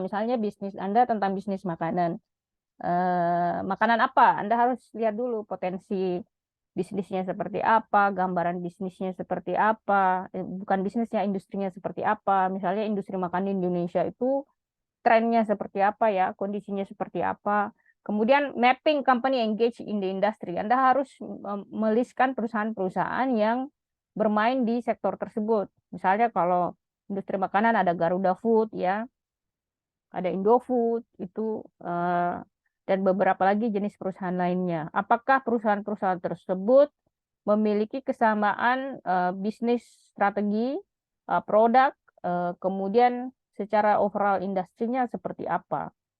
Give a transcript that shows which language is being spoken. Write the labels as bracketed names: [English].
[Indonesian] Misalnya bisnis Anda tentang bisnis makanan. Makanan apa? Anda harus lihat dulu potensi bisnisnya seperti apa, gambaran bisnisnya seperti apa, bukan bisnisnya, industrinya seperti apa. Misalnya industri makanan di Indonesia itu trennya seperti apa ya, kondisinya seperti apa. Kemudian [English] mapping company engage in the industry. [Indonesian] Anda harus melistkan perusahaan-perusahaan yang bermain di sektor tersebut. Misalnya kalau industri makanan ada Garuda Food ya, ada Indofood itu dan beberapa lagi jenis perusahaan lainnya. Apakah perusahaan-perusahaan tersebut memiliki kesamaan bisnis strategi, produk, kemudian secara overall industrinya seperti apa?